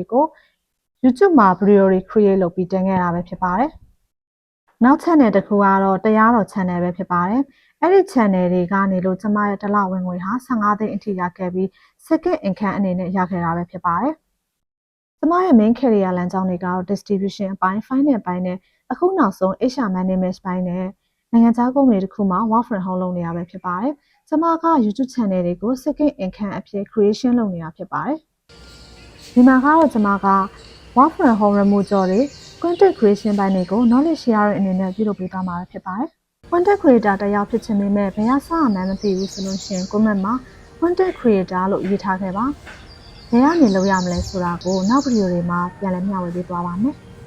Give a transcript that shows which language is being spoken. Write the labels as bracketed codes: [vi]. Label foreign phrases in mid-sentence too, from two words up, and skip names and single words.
[my] ကို YouTube မှာ video တွေ create လုပ်ပြီးတင်ခဲ့တာပဲဖြစ်ပါတယ်။နောက် channel တစ်ခုကတော့တရားတော် channel ပဲဖြစ်ပါတယ်။အဲ့ဒီ channel တွေကနေလို့ကျွန်မရဲ့တစ်လဝင်ငွေဟာ15 သိန်းအထိရခဲ့ပြီး [en] second income [my] အနေနဲ့ရခဲ့တာပဲဖြစ်ပါတယ်။ကျွန်မရဲ့ [en] main career [my] လမ်းကြောင်းတွေကတော့ distribution အပိုင်း finance ပိုင်းနဲ့ အခုနောက်ဆုံး [en] HR management [my] ပိုင်းနဲ့နိုင်ငံခြားကုမ္ပဏီတစ်ခုမှာ [en] work from home [my] လုပ်နေတာပဲဖြစ်ပါတယ်။ကျွန်မက YouTube channel တွေကို [en] second income [my] အဖြစ် creation လုပ်နေတာဖြစ်ပါတယ်။ဒီမှာကတော့ကျွန်မက [en] work from home remote job [my] တွေ [en] content creation [my] ပိုင်းတွေကို [en] knowledge share [my] အနေနဲ့ပြုလုပ်ပေးသွားမှာဖြစ်ပါတယ်။ [en] content creator [my] တစ်ယောက်ဖြစ်ချင်ပေမဲ့ဘယ်ဟာစရမှန်းမသိဘူးဆိုလို့ရှိရင် comment မှာ [en] content creator [my] လို့ရေးထားခဲ့ပါ။ဘယ်ကနေလုပ်ရမလဲဆိုတာကိုနောက်ဗီဒီယိုတွေမှာပြန်လည်မျှဝေပေးသွားပါမယ်။